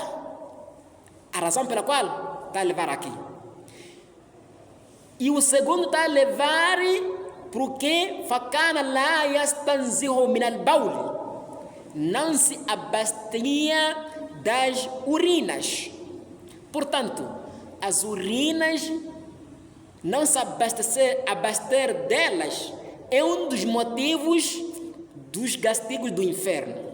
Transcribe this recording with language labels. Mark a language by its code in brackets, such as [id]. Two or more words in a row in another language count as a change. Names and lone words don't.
[pt] A razão pela qual está a levar aqui. E o segundo está a levar porque [ar] فكان لا يستنزه من البول, [pt] não se abastia das urinas. Portanto, as urinas, não se abaster delas é um dos motivos dos castigos do inferno.